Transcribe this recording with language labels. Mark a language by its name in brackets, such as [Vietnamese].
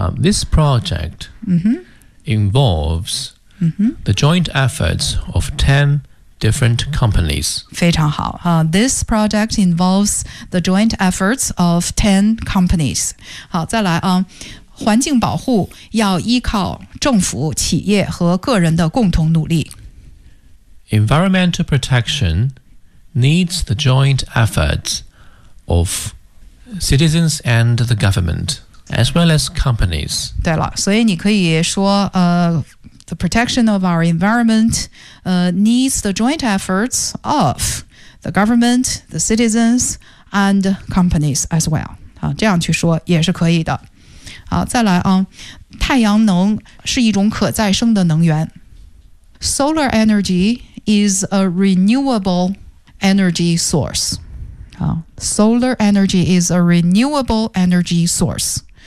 [English] This project involves the joint efforts of 10 different companies. [Chinese] 非常好。 [English] This project involves the joint efforts of 10 companies. [Chinese] 好，再来啊。环境保护要依靠政府、企业和个人的共同努力。 [English] Environmental protection needs the joint efforts of citizens and the government, as well as companies. [Chinese] 对了，所以你可以说 [English] the protection of our environment needs the joint efforts of the government, the citizens, and companies as well. [Chinese] 好，这样去说也是可以的。好，再来啊，太阳能是一种可再生的能源。 [English] Solar energy is a renewable energy source. Solar energy is a renewable energy source.